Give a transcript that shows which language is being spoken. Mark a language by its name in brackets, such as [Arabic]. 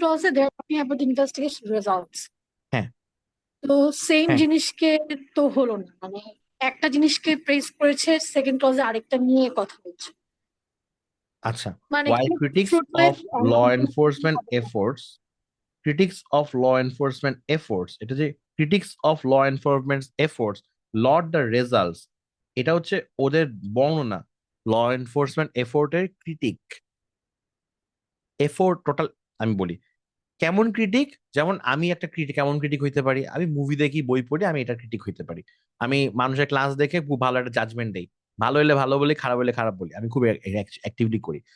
[English] clause they are talking about the investigation results. [Bangla] হ্যাঁ তো same হ্যাঁ জিনিসকে তো হলো না, মানে একটা জিনিসকে প্রেস করেছে, সেকেন্ড ক্লজে আরেকটা নিয়ে কথা বলছে, আচ্ছা। মানে [English] while critics fruitless. of law enforcement efforts critics of law enforcement efforts [Bangla] এটা যে [English] critics of law enforcement efforts laud the results, [Bangla] এটা হচ্ছে ওদের বর্ণনা। Law enforcement এফোর্টের critic effort total. আমি বলি কেমন ক্রিটিক, যেমন আমি একটা ক্রিটিক কেমন ক্রিটিক হইতে পারি, আমি মুভি দেখি বই পড়ি আমি এটা ক্রিটিক হইতে পারি। আমি মানুষের ক্লাস দেখে খুব ভালো একটা জাজমেন্ট দেই, ভালো হলে ভালো বলি, খারাপ হলে খারাপ বলি, আমি খুব অ্যাক্টিভলি করি।